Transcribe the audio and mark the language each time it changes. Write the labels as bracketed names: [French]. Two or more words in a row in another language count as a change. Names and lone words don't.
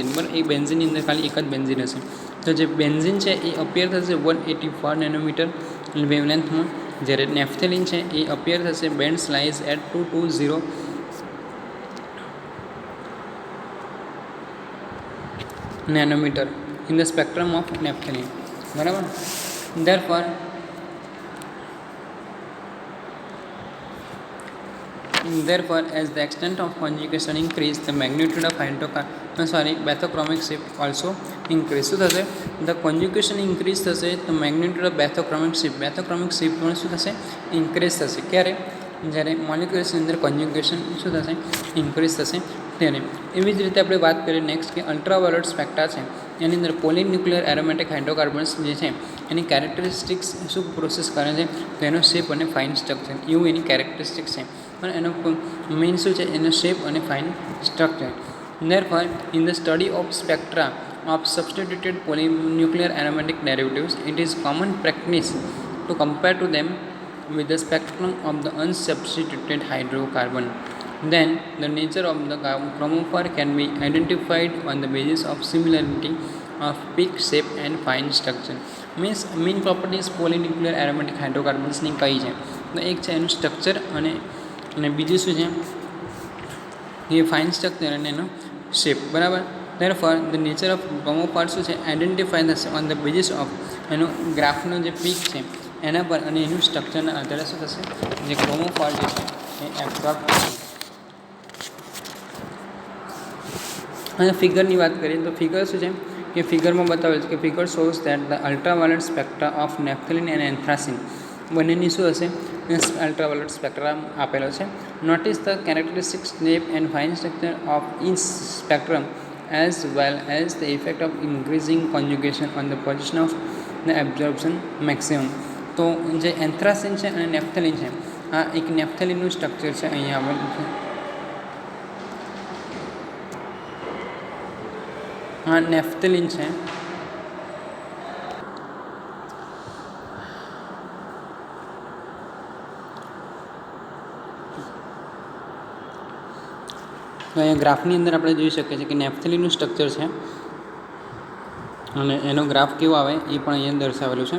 [Gujarati] બરાબર, એ બેન્ઝીનની અંદર ખાલી એક જ બેન્ઝીન હશે. તો જે બેન્ઝીન છે એ અપિયર થશે 184 નેનોમીટર વેવલેન્થમાં, જ્યારે નેપ્થલિન છે એ અપિયર થશે [English] band slice at 220 nanometer in the spectrum of naphthalene. [Gujarati] બરાબર, [English] Therefore, as the extent of conjugation increase, the magnitude of bathochromic shift also increase. [Gujarati] શું થશે? [English] The conjugation increase [Gujarati] થશે તો [English] magnitude of bathochromic shift [Gujarati] પણ શું થશે? ઇન્ક્રીઝ થશે. ક્યારે? જ્યારે મોલિક્યુલ્સની અંદર કોન્જ્યુગેશન શું થશે? ઇન્ક્રીઝ થશે ત્યારે. એવી જ રીતે આપણે વાત કરીએ નેક્સ્ટ કે [English] ultraviolet spectra [Gujarati] છે એની અંદર [English] polynuclear aromatic hydrocarbons [Gujarati] જે છે એની કેરેક્ટરિસ્ટિક્સ શું પ્રોસેસ કરે છે? તો એનો શેપ અને [English] fine structure [Gujarati] એવું એની કેરેક્ટરિસ્ટિક્સ છે. પણ એનો મેઇન શું છે? એનો શેપ અને [English] fine structure. Therefore, in the study of spectra of substituted polynuclear aromatic derivatives, it is common practice to compare to them with the spectrum of the unsubstituted hydrocarbon. Then, the nature of the chromophore can be identified on the basis of similarity of peak shape and fine structure. Means main properties polynuclear aromatic hydrocarbons [Gujarati] ની કઈ છે? તો એક છે એનું સ્ટ્રક્ચર અને બીજું શું છે? એ [English] fine structure [Gujarati] અને એનો શેપ. બરાબર, [English] Therefore, the nature of chromophore [Gujarati] શું છે? આઈડેન્ટિફાઈ થશે [English] on the basis of [Gujarati] એનું ગ્રાફનો જે પીક છે એના પર અને એનું સ્ટ્રક્ચરના આધારે શું થશે? જે ક્રોમોફોર જે છે એ એબ્ઝોર્બ થશે. અને ફિગરની વાત કરીએ તો ફિગર શું છે કે ફિગરમાં બતાવેલ છે કે [English] figure shows that the ultraviolet spectra of naphthalene and anthracene [Gujarati] બંનેની શું હશે? [English] ultraviolet spectra [Gujarati] આપેલો છે. [English] notice the characteristic shape and fine structure of each spectrum as well as the effect of increasing conjugation on the position of the absorption maximum. [Gujarati] તો જે એન્થ્રાસિન છે અને નેપ્થેલિન છે, આ એક નેપ્થેલિનનું સ્ટ્રક્ચર છે, અહીંયા આવેલું છે. આ નેપ્થેલિન છે. તો અહીંયા ગ્રાફની અંદર આપણે જોઈ શકીએ છીએ કે નેપ્થેલિનનું સ્ટ્રક્ચર છે અને એનો ગ્રાફ કેવો આવે એ પણ અહીંયા દર્શાવેલું છે.